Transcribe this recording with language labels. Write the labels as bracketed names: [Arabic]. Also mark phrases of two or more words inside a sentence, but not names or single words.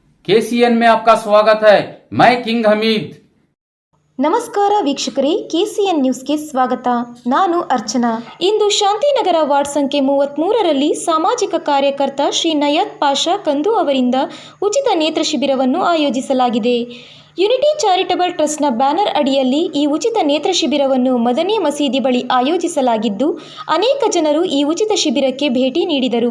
[Hindi] केसीएन में आपका स्वागत है। मैं किंग हमीद। [Kannada] ನಮಸ್ಕಾರ ವೀಕ್ಷಕರೇ, ಕೆಸಿಎನ್ ನ್ಯೂಸ್ಗೆ ಸ್ವಾಗತ. ನಾನು ಅರ್ಚನಾ. ಇಂದು ಶಾಂತಿನಗರ ವಾರ್ಡ್ ಸಂಖ್ಯೆ 33ರಲ್ಲಿ ಸಾಮಾಜಿಕ ಕಾರ್ಯಕರ್ತ ಶ್ರೀ ನಯಾತ್ ಪಾಷಾ ಕಂದು ಅವರಿಂದ ಉಚಿತ ನೇತ್ರ ಶಿಬಿರವನ್ನು ಆಯೋಜಿಸಲಾಗಿದೆ. ಯುನಿಟಿ ಚಾರಿಟಬಲ್ ಟ್ರಸ್ಟ್ನ ಬ್ಯಾನರ್ ಅಡಿಯಲ್ಲಿ ಈ ಉಚಿತ ನೇತ್ರ ಶಿಬಿರವನ್ನು ಮದನಿ ಮಸೀದಿ ಬಳಿ ಆಯೋಜಿಸಲಾಗಿದ್ದು, ಅನೇಕ ಜನರು ಈ ಉಚಿತ ಶಿಬಿರಕ್ಕೆ ಭೇಟಿ ನೀಡಿದರು.